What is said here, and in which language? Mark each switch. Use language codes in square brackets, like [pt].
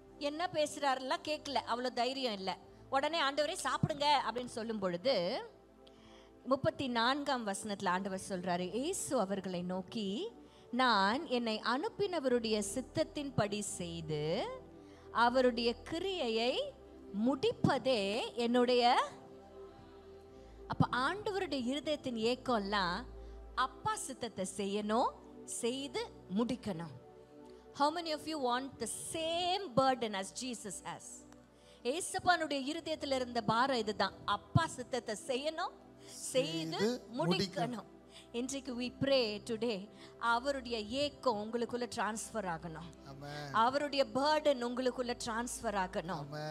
[ta] என்ன பேசுறாருலாம் கேட்கல, அவ்வளோ தைரியம் இல்லை. உடனே ஆண்டவரே சாப்பிடுங்க அப்படின்னு சொல்லும் பொழுது 34ஆம் வசனத்துல ஆண்டவர் சொல்றாரு, இயேசு அவர்களை நோக்கி, நான் என்னை அனுப்பினவருடைய சித்தத்தின்படி செய்து அவருடைய கிரியையை முடிப்பதே என்னுடைய. அப்ப ஆண்டவருடைய இருதயத்தின் ஏக்கம்லாம் அப்பா சித்தத்தை செய்யணும், செய்து முடிக்கணும். [en] How many of you want the same burden as Jesus has? [ta] ஏசப்பானுடைய இருதயத்தில் இருந்த பாரம் இதுதான், அப்பா சித்தத்தை செய்யணும், செய்து முடிக்கணும். இன்றைக்கு [en] we pray today, [ta] அவருடைய ஏக்கம் உங்களுக்குள்ள டிரான்ஸ்ஃபர் ஆகணும், அவருடைய பர்டன் உங்களுக்குள்ள டிரான்ஸ்ஃபர் ஆகணும்.